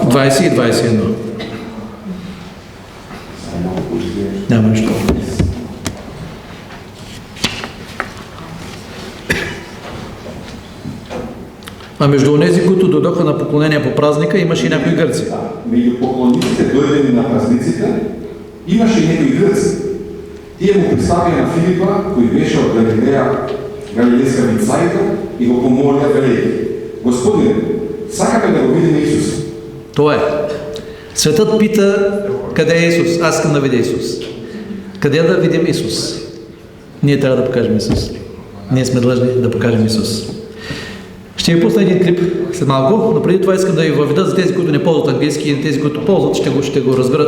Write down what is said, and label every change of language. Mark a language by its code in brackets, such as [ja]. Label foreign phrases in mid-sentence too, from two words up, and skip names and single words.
[bg] 20 и 21. Няма нищо. А между онези, които дойдоха на поклонение по празника, имаше и някои гърци. Между поклонниците, дойдени на празниците, имаше и някои гърци. [mk] Тие му представија на Филипа, кој беше од Галилеја, галилейска Вицајка, и го помолија велејќи: Господине, сакаме да го видиме Исус. [bg] Това е. Светът пита: къде е Исус? Аз искам да видя Исус. Къде да видим Исус? Ние трябва да покажем Исус. Ние сме длъжни да покажем Исус. Ще ви пусна един клип след малко, но преди това искам да ви въведа за тези, които не ползват английски, и тези, които ползват, ще го разберат.